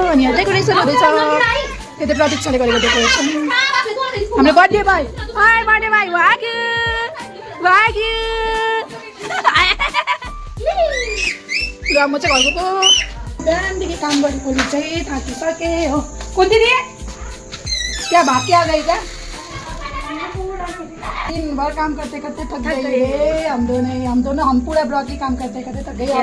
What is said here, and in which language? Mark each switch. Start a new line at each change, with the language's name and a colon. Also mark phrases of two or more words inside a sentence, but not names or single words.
Nepali: अनि यहाँ डेकोरेसन हुँदैछ, यो चाहिँ प्रतीक्षाले गरेको डेकोरेसन। हाम्रो बर्थडे भाइ भाग्यो र म चाहिँ घरको बिहानदेखि काम गरेकोले चाहिँ थाकिसकेँ हो। कुन दिदी
Hindi: क्या भाग क्या गई क्या, दिन भर काम करते करते थक गए हम दोनों हम पूरा ब्लॉक ही काम करते करते थक गए।